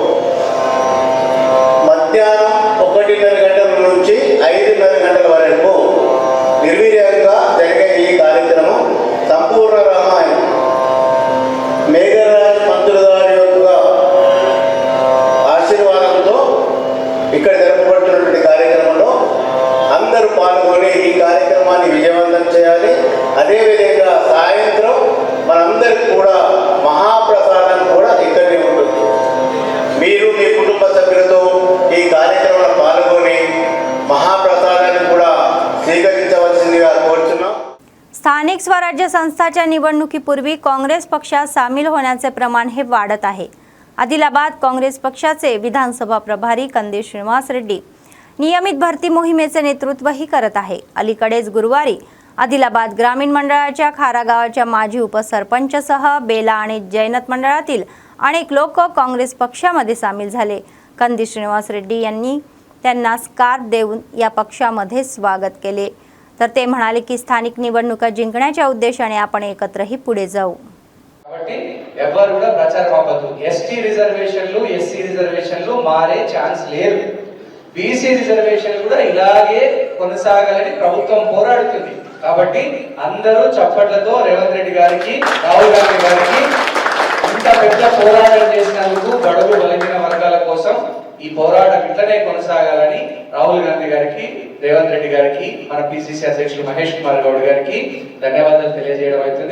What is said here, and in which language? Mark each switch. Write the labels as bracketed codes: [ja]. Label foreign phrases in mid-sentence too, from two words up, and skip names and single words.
[te] మధ్యాహ్నం 1:30 గంటల నుంచి 5:30 గంటల వరకు నిర్వీర్యంగా జరిగే ఈ కార్యక్రమం సంపూర్ణ రామాయణం మేఘరాజ్ పంతులు గారి యొక్క ఆశీర్వాదంతో ఇక్కడ జరపబడుతున్నటువంటి కార్యక్రమంలో అందరూ పాల్గొని ఈ కార్యక్రమాన్ని విజయవంతం చేయాలి। అదేవిధంగా సాయంత్రం మనందరికి కూడా మహాప్రసాదం కూడా ఇక్కడనే ఉంటుంది। మీరు మీ కుటుంబ సభ్యులతో ఈ కార్యక్రమంలో పాల్గొని మహాప్రసాదాన్ని కూడా స్వీకరించవలసిందిగా కోరుతున్నాం। [mr] स्थानिक स्वराज्य संस्थाच्या निवडणुकीपूर्वी काँग्रेस पक्षात सामील होण्याचे प्रमाण हे वाढत आहे। आदिलाबाद काँग्रेस पक्षाचे विधानसभा प्रभारी कंदेश श्रीनिवास रेड्डी नियमित भरती मोहिमेचे नेतृत्वही करत आहे। अलीकडेच गुरुवारी आदिलाबाद ग्रामीण मंडळाच्या खारा गावाच्या माजी उपसरपंचसह बेला आणि जैनत मंडळातील अनेक लोक काँग्रेस पक्षामध्ये सामील झाले। कंदेश श्रीनिवास रेड्डी यांनी त्यांना स्कार्फ देऊन या पक्षामध्ये स्वागत केले। तर ते म्हणाले की स्थानिक निवडणुका जिंकण्याच्या उद्देशाने आपण एकत्रही पुढे जाऊ। [te] కాబట్టి ఎవరు కూడా ప్రచారం అవ్వదు। ఎస్టీ రిజర్వేషన్లు ఎస్సీ రిజర్వేషన్లు మారే ఛాన్స్ లేదు। బీసీ రిజర్వేషన్లు కూడా ఇలాగే కొనసాగాలని ప్రభుత్వం పోరాడుతుంది। కాబట్టి అందరూ చప్పట్లతో రేవంత్ రెడ్డి గారికి రాహుల్ గాంధీ గారికి ఇంత పెద్ద పోరాటం చేసినందుకు బడుగు బలహీన వర్గాల కోసం ఈ పోరాటం ఇట్లనే కొనసాగాలని రాహుల్ గాంధీ గారికి రేవంత్ రెడ్డి గారికి మన పిసిసి అధ్యక్షులు మహేష్ కుమార్ గౌడ్ గారికి ధన్యవాదాలు తెలియజేయడం అవుతుంది।